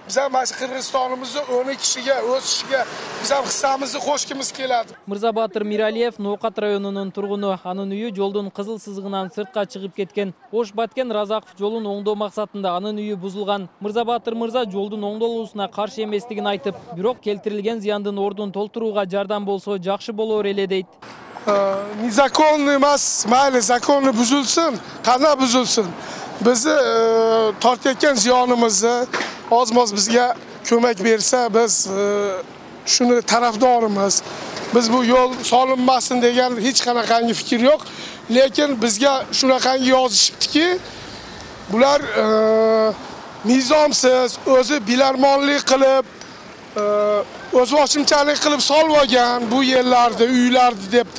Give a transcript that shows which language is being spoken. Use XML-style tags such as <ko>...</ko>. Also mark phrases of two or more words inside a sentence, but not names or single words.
<uz>Biz ham mana shu Qirg'izistonimizni 10 kishiga o'sishiga biz ham hissamizni qo'shgimiz keladi.</uz> <ky>Мырзабатыр Миралиев Ноокат районунун тургуну. Анын үйү жолдун кызыл сызыгынан сыртка чыгып кеткен. Ош Баткен Разаков жолун оңдоо максатында анын үйү бузулган. Мырзабатыр мырза жолдун оңдолуусуна каршы эместигин айтып, бирок келтирилген зыяндын ордун толтурууга жардам болсо жакшы болор эле дейт.</ky> <uz>Незаконный эмас, mayli законный buzilsin, qana buzilsin. Bizni tortayotgan ziyonimizni oz-moz bizga ko'mak bersa, biz shuni tarafdorimiz. Biz bu yo'l solinmasin degan hech qanaqangi fikr yo'q, lekin bizga shunaqangi yozishibdiki, bular nizomsiz, o'zi bilarmonlik qilib, o'zboshimchalik qilib solib olgan bu yerlarda, uylarni debdi.</uz>